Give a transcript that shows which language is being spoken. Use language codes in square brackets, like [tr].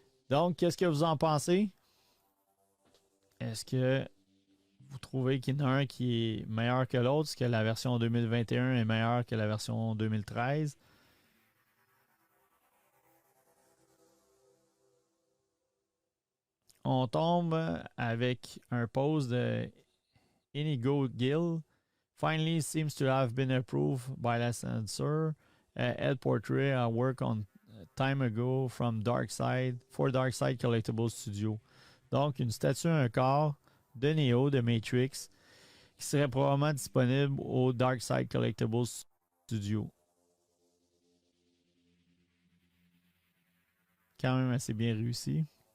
[fr] Donc, qu'est-ce que vous en pensez? Est-ce que vous trouvez qu'il y en a un qui est meilleur que l'autre? Est-ce que la version 2021 est meilleure que la version 2013? On tombe avec un post de Inigo Gill. [en] Finally seems to have been approved by the censor. Head portrait I worked on time ago from Darkside for Darkside Collectibles Studio. [fr] Donc, une statue, un corps de Neo de Matrix qui serait probablement disponible au Darkside Collectibles Studio. Quand même assez bien réussi.